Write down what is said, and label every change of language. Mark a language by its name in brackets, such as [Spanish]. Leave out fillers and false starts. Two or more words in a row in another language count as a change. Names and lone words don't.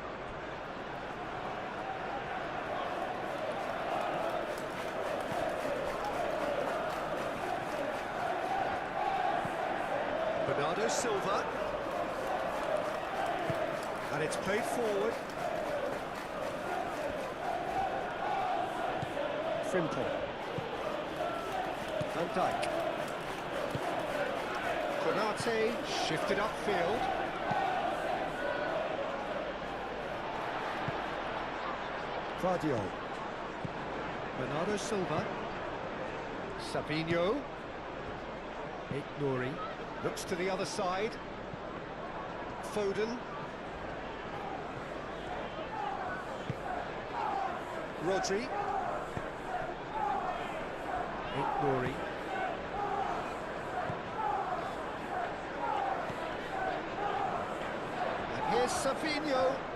[English] Bernardo Silva. And it's played forward. Frimpong. Van Dijk. Konate shifted upfield. Vardio. Bernardo Silva. Savinho. Nouri. Looks to the other side. Foden. Rodri. Nouri. And here's Savinho.